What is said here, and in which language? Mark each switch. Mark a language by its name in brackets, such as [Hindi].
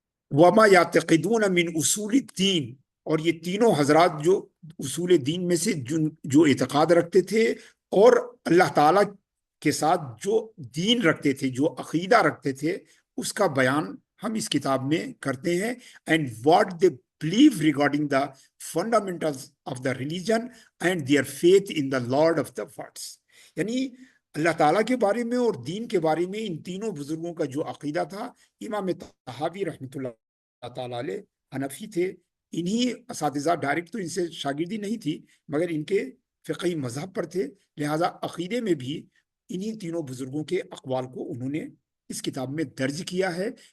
[Arabic] وما یعتقدون من اصول الدین, [Urdu] اور یہ تینوں حضرات جو اصول دین میں سے جو اعتقاد رکھتے تھے اور اللہ تعالیٰ کے ساتھ جو دین رکھتے تھے, جو عقیدہ رکھتے تھے, اس کا بیان ہم اس کتاب میں کرتے ہیں. [English] And what they believe regarding the fundamentals of the religion and their faith in the Lord of the worlds. [Urdu] یعنی اللہ تعالیٰ کے بارے میں اور دین کے بارے میں ان تینوں بزرگوں کا جو عقیدہ تھا. امام طحاوی رحمۃ اللہ تعالیٰ علیہ حنفی تھے. انہی اساتذہ ڈائریکٹ تو ان سے شاگردی نہیں تھی مگر ان کے فقہی مذہب پر تھے. لہٰذا عقیدے میں بھی انہی تینوں بزرگوں کے اقوال کو انہوں نے اس کتاب میں درج کیا ہے.